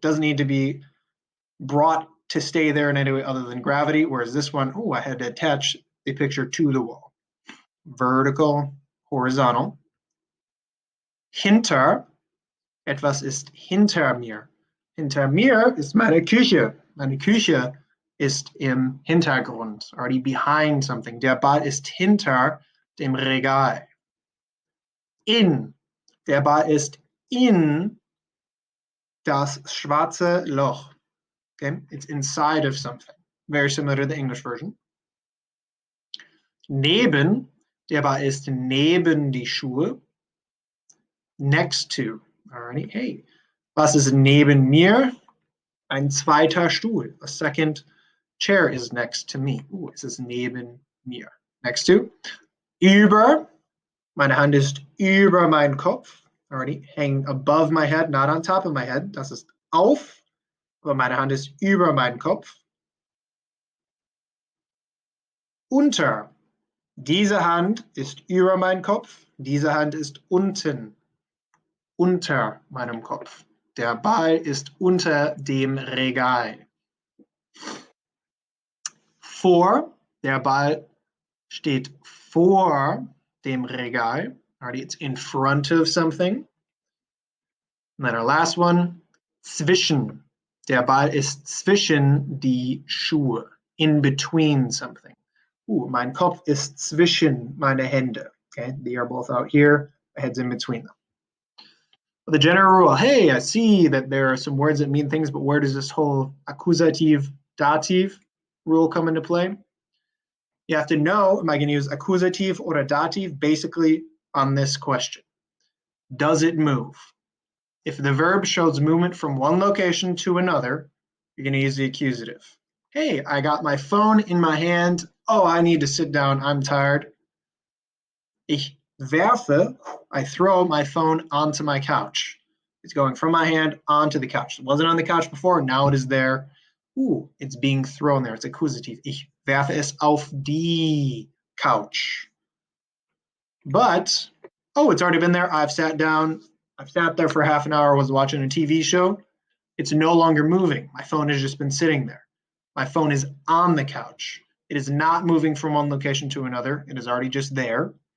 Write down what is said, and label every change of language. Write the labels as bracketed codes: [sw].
[en] Doesn't need to be brought to stay there in any way other than gravity, whereas this one, oh, I had to attach the picture to the wall. Vertical, horizontal. [de] Hinter, etwas ist hinter mir. Hinter mir ist meine Küche. Meine Küche ist im Hintergrund, [en] already behind something. [de] Der Ball ist hinter dem Regal. In, der Ball ist in das schwarze Loch. [en] Okay, it's inside of something. Very similar to the English version. [de] Neben, der Ball ist neben die Schuhe. [en] Next to, alrighty, hey. [de] Was ist neben mir? Ein zweiter Stuhl. [en] A second chair is next to me. [de] Es ist neben mir. [en] Next to. [de] Über. Meine Hand ist über meinen Kopf. [en] Already hanging above my head, not on top of my head. [de] Das ist auf. Aber meine Hand ist über meinen Kopf. Unter. Diese Hand ist über meinen Kopf. Diese Hand ist unten. Unter meinem Kopf. Der Ball ist unter dem Regal. Vor. Der Ball steht vor dem Regal. [en] Already, it's in front of something. And then our last one, zwischen. [de] Der Ball ist zwischen die Schuhe. [en] In between something. [de] Mein Kopf ist zwischen meine Hände. [en] Okay, they are both out here. My head's in between them. But the general rule, hey, I see that there are some words that mean things, but where does this whole accusative, dative rule come into play? You have to know, am I going to use accusative or dative basically on this question? Does it move? If the verb shows movement from one location to another, you're going to use the accusative. Hey, I got my phone in my hand. Oh, I need to sit down. I'm tired. [de] Ich werfe, [en] I throw my phone onto my couch. It's going from my hand onto the couch. It wasn't on the couch before. Now it is there. It's being thrown there. It's accusative. [de] Ich werfe es auf die Couch. [en] But, it's already been there. I've sat down. I've sat there for half an hour, was watching a TV show. It's no longer moving. My phone has just been sitting there. My phone is on the couch. It is not moving from one location to another. It is already just there.